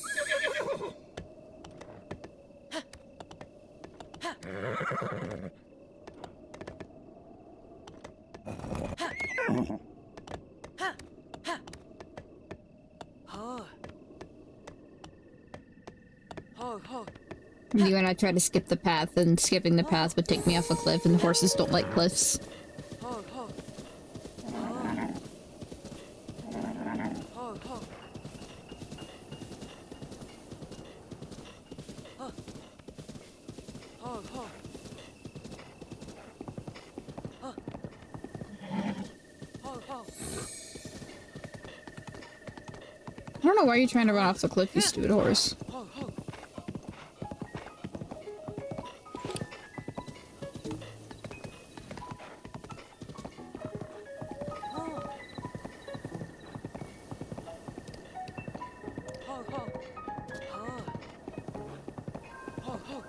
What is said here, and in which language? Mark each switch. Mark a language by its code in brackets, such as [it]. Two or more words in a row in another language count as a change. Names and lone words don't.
[en] Ha. Ha. Ha. Ha. Ha. Ho ho. You and I tried to skip the path, and skipping the path would take me off a cliff, and horses don't like cliffs. Ho ho. Ha. Ho ho. Ha. Ho ho. Ha. Ho ho. I don't know why you're trying to run off the cliff, you stupid horse. Ho ho. Ho ho. Ha. Ho ho.